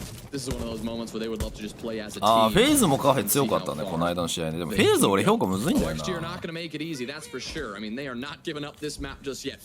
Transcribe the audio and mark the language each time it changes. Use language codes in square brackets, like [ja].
[en] This is one of those moments where they would love to just play as a team. [ja] ああ、フェイズもカフェ強かったね、この間の試合で。でもフェイズ俺評価むずいんだよな。 [en] Next year not going to make it easy, that's for sure. I mean, they are not giving up this map just yet.